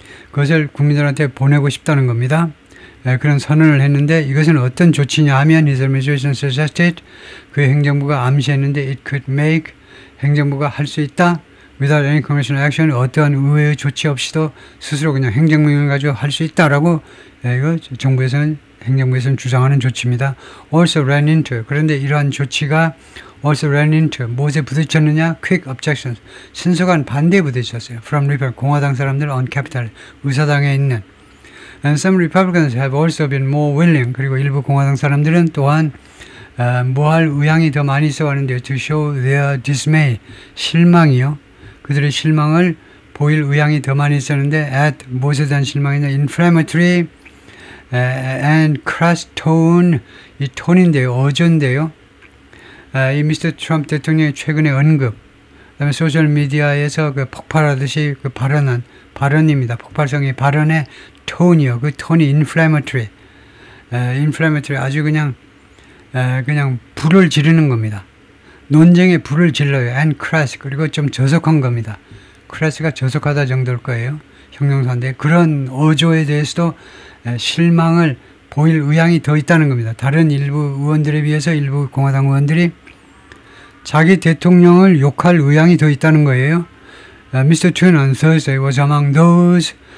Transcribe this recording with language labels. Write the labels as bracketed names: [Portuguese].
[Korean] 그것을 국민들한테 보내고 싶다는 겁니다. 그런 선언을 했는데 이것은 어떤 조치냐 하면 [English] his administration suggested [Korean] 그 행정부가 암시했는데 [English] it could make [Korean] 행정부가 할 수 있다. [English] without any congressional action [Korean] 어떠한 의회의 조치 없이도 스스로 그냥 행정명령을 가지고 할 수 있다라고 이거 행정부에서는 주장하는 조치입니다. [English] also ran into [Korean] 그런데 이러한 조치가 [English] also ran into [Korean] 무엇에 부딪혔느냐? quick objections 신속한 반대에 부딪혔어요. [English] from Republican [Korean] 공화당 사람들 [English] on Capitol [Korean] 의사당에 있는 [English] and some Republicans have also been more willing [Korean] 그리고 일부 공화당 사람들은 또한 뭐 할 의향이 더 많이 있어 하는데요. [English] To show their dismay. [Korean] 실망이요. 그들의 실망을 보일 의향이 더 많이 있었는데 at 무엇에 대한 실망이냐. [English] inflammatory and crass tone. [Korean] 이 톤인데요. 어조인데요. 이 미스터 트럼프 대통령의 최근의 언급, 그다음에 소셜 미디어에서 그 폭발하듯이 그 발언입니다. 폭발성의 발언의 톤이요. 그 톤이 inflammatory, 아주 그냥 불을 지르는 겁니다. 논쟁에 불을 질러요. [English] and crass, [Korean] 그리고 좀 저속한 겁니다. crass가 저속하다 정도일 거예요. 형용사인데 그런 어조에 대해서도 실망을 보일 의향이 더 있다는 겁니다. 다른 일부 의원들에 비해서 일부 공화당 의원들이 자기 대통령을 욕할 의향이 더 있다는 거예요. [English] Mr. Trump on Thursday was among those.